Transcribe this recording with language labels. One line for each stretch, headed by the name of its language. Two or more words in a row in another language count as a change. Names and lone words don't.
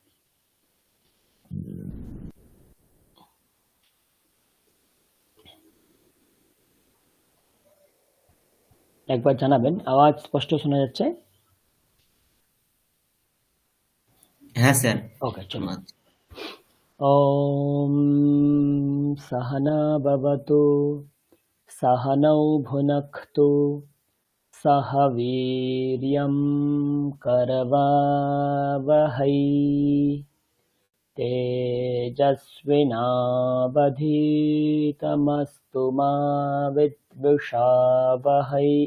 Bangla: একবার জানাবেন আওয়াজ স্পষ্ট শোনা যাচ্ছে? হ্যাঁ স্যার, ওকে, চলুন। শোনা
Sanskrit: ওম সহনা ভবতু, सहनौ भुनक्तु, सह वीर्यं करवावहै, तेजस्विनावधीतमस्तु मा विद्विषावहै।